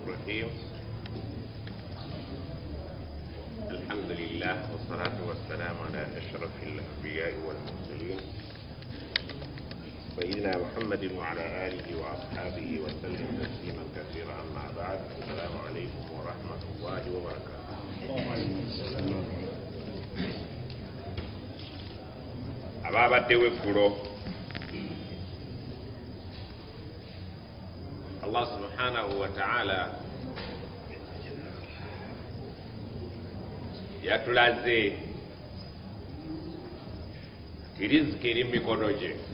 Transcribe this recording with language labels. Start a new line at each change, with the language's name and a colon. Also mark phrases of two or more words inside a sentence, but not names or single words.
Arabic: الرحيم الحمد لله والصلاة والسلام على أشرف الأنبياء والمرسلين سيدنا محمد وعلى آله وأصحابه وسلم تسليما كثيرا. أما بعد، السلام عليكم ورحمة الله وبركاته.
Ganda: ababaddewo eggulo
Arabic: الله سبحانه وتعالى
Ganda: yatulaze riziki eri mumikono gye,